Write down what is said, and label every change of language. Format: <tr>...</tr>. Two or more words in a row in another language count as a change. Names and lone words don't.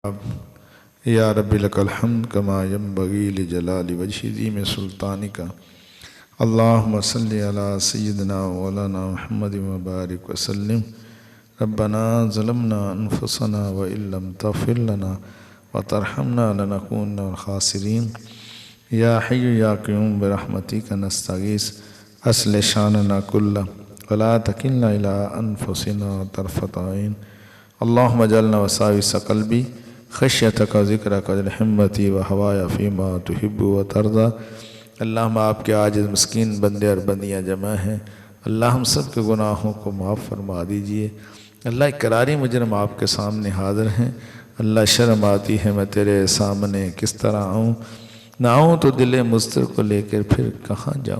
<ar>يا ربي لك الحمد كما ينبغي لجلال وجهك وعظيم سلطانك اللهم صل على سيدنا و مولانا محمد وبارك وسلم ربنا ظلمنا أنفسنا وإن لم تغفر لنا وترحمنا لنكونن من الخاسرين يا حي يا قيوم برحمتك نستغيث أصلح شأننا كله ولا تكلنا إلى أنفسنا طرفة عين اللهم اجعل وساوس قلبي خشيتك ذكرك همتي وهواي فيما تحب وترضى.</ar> <ur>اللہ آپ کے عاجز مسکین بندے اور بندیاں جمع ہیں. اللہ ہم سب کے گناہوں کو معاف فرما دیجیے. اللہ اقراری مجرم آپ کے سامنے حاضر ہیں. اللہ شرم آتی ہے میں تیرے سامنے کس طرح آؤں، نہ آؤں تو دل مضطر کو لے کر پھر کہاں جاؤں.</ur>